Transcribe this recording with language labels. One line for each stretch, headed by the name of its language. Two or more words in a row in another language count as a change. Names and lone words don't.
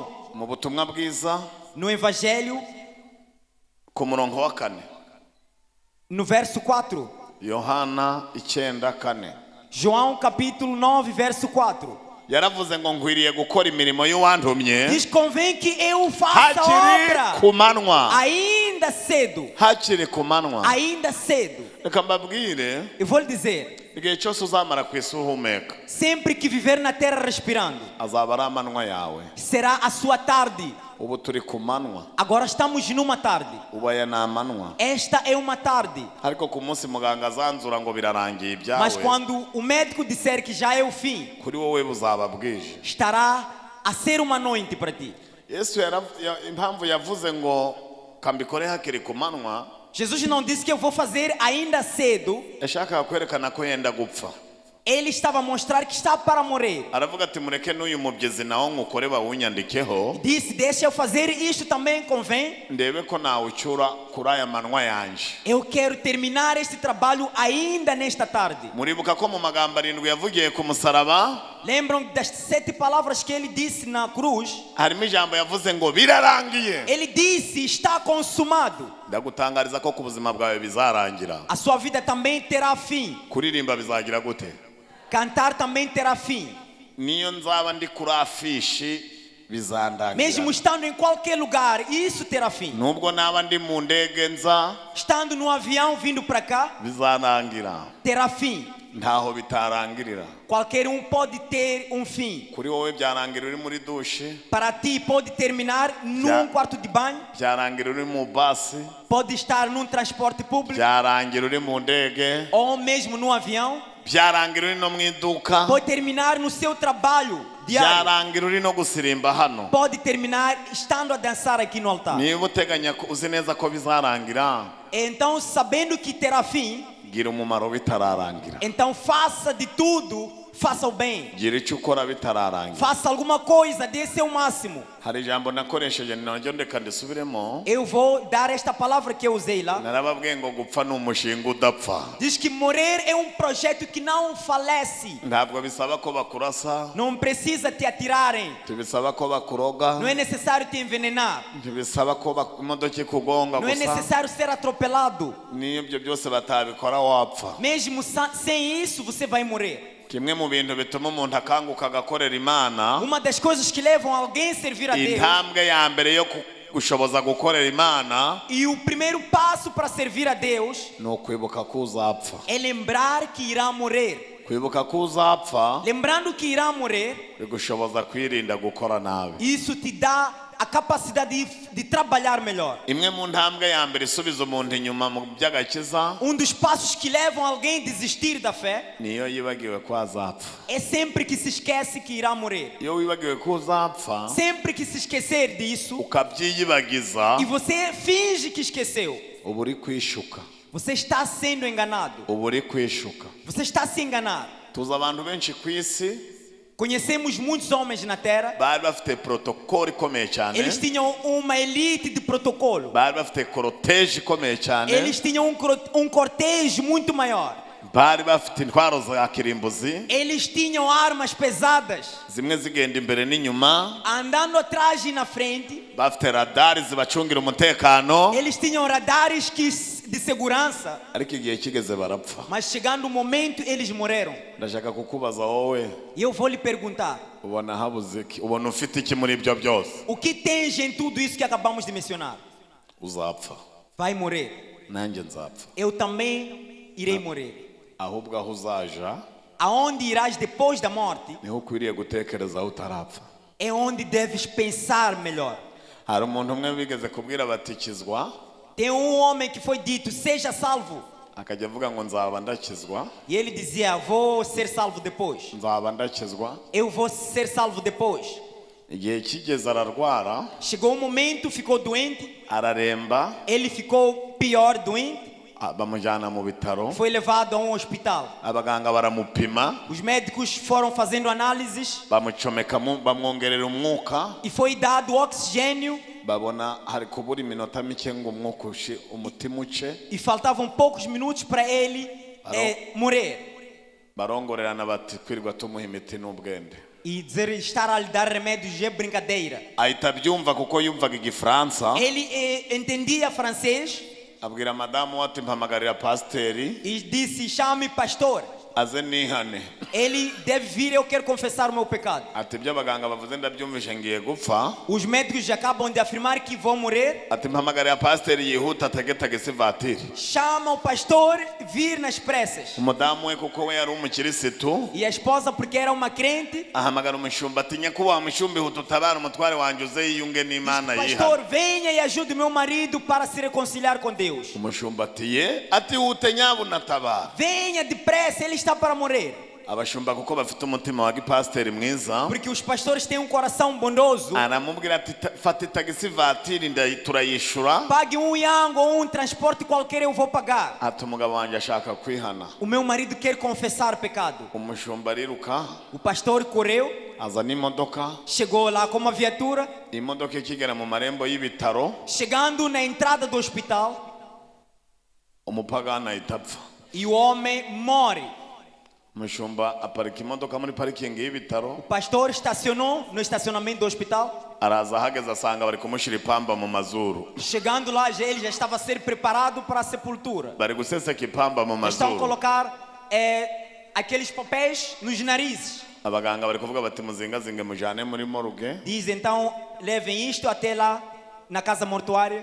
Kinyarwanda: mu butumwa bwiza
Portuguese: No Evangelho,
Kinyarwanda: ku murongo wa 4.
Portuguese: no verso 4.
Kinyarwanda: Yohana 9:4.
Portuguese: João capítulo 9, verso 4.
Kinyarwanda: Yaravuze ngo nkwiriye gukora imirimo y'uwantumye
Portuguese: Diz: convém que eu faça a
Kinyarwanda: hakiri
Portuguese: obra
Kinyarwanda: ku manywa.
Portuguese: ainda cedo.
Kinyarwanda: Hakiri ku manywa.
Portuguese: Ainda cedo.
Kinyarwanda: Reka mbabwire,
Portuguese: Eu vou lhe dizer:
Kinyarwanda: igihe cyose uzamara ku isi uhumeka
Portuguese: sempre que viver na terra respirando,
Kinyarwanda: azaba ari amanywa yawe.
Portuguese: será a sua tarde.
Kinyarwanda: Ubu turi ku manywa,
Portuguese: Agora estamos numa tarde.
Kinyarwanda: ubu aya ni amanywa.
Portuguese: Esta é uma tarde.
Kinyarwanda: Ariko ku munsi muganga azanzura ngo birarangiye
Portuguese: Mas
Kinyarwanda: ibyawe,
Portuguese: quando o médico disser que já é o fim,
Kinyarwanda: kuri wowe buzaba bwije.
Portuguese: estará a ser uma noite para ti.
Kinyarwanda: Yesu impamvu yavuze ngo kambikore hakiri ku manywa,
Portuguese: Jesus não disse que eu vou fazer ainda cedo.
Kinyarwanda: yashakaga kwerekana ko yenda gupfa.
Portuguese: Ele estava a mostrar que está para morrer.
Kinyarwanda: Aravuga ati mureke n'uyu mubyizi nawo nkukore bawunyandikeho,
Portuguese: Disse: deixa eu fazer isto também, convém.
Kinyarwanda: ndebe ko nawucyura kuri aya manwa yanje.
Portuguese: Eu quero terminar este trabalho ainda nesta tarde.
Kinyarwanda: Muribuka ko mu magambo 7 yavugiye ku musaraba
Portuguese: Lembram das 7 palavras que ele disse na cruz?
Kinyarwanda: harimo ijambo yavuze ngo birarangiye.
Portuguese: Ele disse: está consumado.
Kinyarwanda: Ndagutangariza ko ku buzima bwawe bizarangira.
Portuguese: A sua vida também terá fim.
Kinyarwanda: Kuririmba bizagira gute?
Portuguese: Cantar também terá fim.
Kinyarwanda: Niyo nzaba ndi kuri afishi bizandangira.
Portuguese: Mesmo estando em qualquer lugar, isso terá fim.
Kinyarwanda: Nubwo naba ndi mu ndege nza
Portuguese: Estando no avião vindo para cá,
Kinyarwanda: bizandangira.
Portuguese: terá fim.
Kinyarwanda: Ntaho bitarangirira.
Portuguese: Qualquer um pode ter um fim.
Kinyarwanda: Kuri wowe byarangira uri muri dushe,
Portuguese: Para ti pode terminar num quarto de banho,
Kinyarwanda: byarangira uri mu basi,
Portuguese: pode estar num transporte público
Kinyarwanda: byarangira uri mu ndege,
Portuguese: ou mesmo no avião,
Kinyarwanda: byarangira uri no mu iduka,
Portuguese: pode terminar no seu trabalho diário,
Kinyarwanda: byarangira uri no gusirimba hano.
Portuguese: pode terminar estando a dançar aqui no altar.
Kinyarwanda: Niba uteganya uzi neza ko bizarangira,
Portuguese: Então, sabendo que terá fim,
Kinyarwanda: gira umumaro bitararangira.
Portuguese: então faça de tudo, faça o bem.
Kinyarwanda: Gira icyo ukora bitararangira.
Portuguese: Faça alguma coisa, dê seu máximo.
Kinyarwanda: Hari ijambo nakoresheje nongera ndeka ndisubiremo.
Portuguese: Eu vou dar esta palavra que eu usei lá.
Kinyarwanda: Narababwiye ngo gupfa ni umushinga udapfa.
Portuguese: Diz que morrer é um projeto que não falece.
Kinyarwanda: Ntabwo bisaba ko bakurasa,
Portuguese: Não precisa te atirarem.
Kinyarwanda: ntibisaba ko bakuroga,
Portuguese: Não é necessário te envenenar.
Kinyarwanda: ntibisaba ko imodoka ikugonga
Portuguese: Não é
Kinyarwanda: gusa.
Portuguese: necessário ser atropelado.
Kinyarwanda: Niyo ibyo byose batabikora wapfa.
Portuguese: Mesmo sem isso, você vai morrer.
Kinyarwanda: Kimwe mu bintu bituma umuntu akanguka agakorera Imana,
Portuguese: Uma das coisas que levam alguém a servir a Deus,
Kinyarwanda: intambwe ya mbere yo gushoboza gukorera Imana
Portuguese: e o primeiro passo para servir a Deus,
Kinyarwanda: ni ukwibuka ko uzapfa.
Portuguese: é lembrar que irá morrer.
Kinyarwanda: Kwibuka ko uzapfa
Portuguese: Lembrando que irá morrer,
Kinyarwanda: bigushoboza kwirinda gukora nabi.
Portuguese: isso te dá a capacidade de trabalhar melhor.
Kinyarwanda: Imwe mu ntambwe ya mbere isubiza umuntu inyuma mu by'agakiza
Portuguese: Um dos passos que levam alguém a desistir da fé
Kinyarwanda: niyo yibagiwe ko azapfa.
Portuguese: é sempre que se esquece que irá morrer.
Kinyarwanda: Iyo wibagiwe ko uzapfa
Portuguese: Sempre que se esquecer disso
Kinyarwanda: ukabyiyibagiza,
Portuguese: e você finge que esqueceu,
Kinyarwanda: uba uri kwishuka.
Portuguese: você está sendo enganado.
Kinyarwanda: Uba uri kwishuka.
Portuguese: Você está se enganar.
Kinyarwanda: Tuzi abantu benshi ku isi
Portuguese: Conhecemos muitos homens na terra.
Kinyarwanda: bari bafite protokoli ikomeye cyane,
Portuguese: Eles tinham uma elite de protocolo.
Kinyarwanda: bari bafite koroteje ikomeye cyane,
Portuguese: Eles tinham um cortejo muito maior.
Kinyarwanda: bari bafite intwaro za kirimbuzi,
Portuguese: Eles tinham armas pesadas,
Kinyarwanda: zimwe zigenda imbere n'inyuma,
Portuguese: andando atrás e na frente.
Kinyarwanda: bafite radari zibacungira umutekano,
Portuguese: Eles tinham radares de segurança.
Kinyarwanda: ariko igihe kigeze barapfa.
Portuguese: Mas chegando o momento, eles morreram.
Kinyarwanda: Ndashaka kukubaza wowe,
Portuguese: E eu vou lhe perguntar:
Kinyarwanda: ubona habuze iki? Ubona ufite iki muri ibyo byose?
Portuguese: o que tens em tudo isso que acabamos de mencionar?
Kinyarwanda: Uzapfa,
Portuguese: Vai morrer.
Kinyarwanda: nanjye nzapfa.
Portuguese: Eu também irei morrer.
Kinyarwanda: Ahubwo aho uzaja
Portuguese: Aonde irás depois da morte
Kinyarwanda: niho ukwiriye gutekereza aho utarapfa.
Portuguese: é onde deves pensar melhor.
Kinyarwanda: Hari umuntu umwe bigeze kubwira batikizwa,
Portuguese: Tem um homem que foi dito: seja salvo.
Kinyarwanda: akajya avuga ngo nzaba ndakizwa,
Portuguese: E ele dizia: vou ser salvo depois.
Kinyarwanda: nzaba ndakizwa.
Portuguese: Eu vou ser salvo depois.
Kinyarwanda: Igihe kigeze ararwara,
Portuguese: Chegou um momento, ficou doente.
Kinyarwanda: araremba,
Portuguese: Ele ficou pior, doente.
Kinyarwanda: bamujyana mu bitaro,
Portuguese: Foi levado a um hospital.
Kinyarwanda: abaganga baramupima,
Portuguese: Os médicos foram fazendo análises
Kinyarwanda: bamucomekamo, bamwongerera umwuka,
Portuguese: e foi dado oxigênio
Kinyarwanda: babona hari kubura iminota mike ngo umwuka umutima uce,
Portuguese: e faltavam poucos minutos para ele morrer.
Kinyarwanda: barongorerana bati kwirirwa tumuha imiti n'ubwende.
Portuguese: E dizer estar a lhe dar remédios é brincadeira.
Kinyarwanda: Ahita abyumva kuko yumvaga igifaransa,
Portuguese: Ele entendia francês
Kinyarwanda: abwira madamu we ati mpamagarira pasiteri
Portuguese: e disse: chame pastor.
Kinyarwanda: aze nihane.
Portuguese: Ele deve vir, eu quero confessar o meu pecado.
Kinyarwanda: Ati ibyo abaganga bavuze ndabyumvishe ngiye gupfa.
Portuguese: Os médicos acabam de afirmar que vão morrer.
Kinyarwanda: Ati mpamagarira pasiteri yihuta atege tagisi vatiri.
Portuguese: Chama o pastor vir nas pressas.
Kinyarwanda: Umudamu we kuko we yari umukirisitu,
Portuguese: E a esposa, porque era uma crente,
Kinyarwanda: ahamagara umushumba ati nyakubahwa mushumbi huta utabara umutware wanjye uze yiyunge n'Imana yihana.
Portuguese: pastor, venha e ajude meu marido para se reconciliar com Deus.
Kinyarwanda: Umushumba ati ye, ati hute nyabuna tabara.
Portuguese: Venha depressa, ele está para morrer.
Kinyarwanda: Abashumba kuko bafite umutima wa gipasiteri mwiza,
Portuguese: Porque os pastores têm um coração bondoso.
Kinyarwanda: aramubwira ati fata tagisi vatiri turayishura.
Portuguese: Pague um yango ou um transporte qualquer, eu vou pagar.
Kinyarwanda: Ati umugabo wanjye ashaka kwihana.
Portuguese: O meu marido quer confessar pecado.
Kinyarwanda: Umushumba ariruka
Portuguese: O pastor correu,
Kinyarwanda: azana imodoka,
Portuguese: chegou lá com uma viatura.
Kinyarwanda: imodoka ikigera mu marembo y'ibitaro,
Portuguese: Chegando na entrada do hospital,
Kinyarwanda: umupagani ahita apfa.
Portuguese: e o homem morre.
Kinyarwanda: Umushumba aparika imodoka muri parikingi y'ibitaro,
Portuguese: O pastor estacionou no estacionamento do hospital.
Kinyarwanda: araza ahageze asanga bari kumushyira ipamba mu mazuru.
Portuguese: Chegando lá, ele já estava a ser preparado para a sepultura.
Kinyarwanda: Bari guseseka ipamba mu
Portuguese: Estão a
Kinyarwanda: mazuru.
Portuguese: colocar aqueles papéis nos narizes.
Kinyarwanda: Abaganga bari kuvuga bati muzingazinge mujane muri morgue.
Portuguese: Diz então, levem isto até lá na casa mortuária.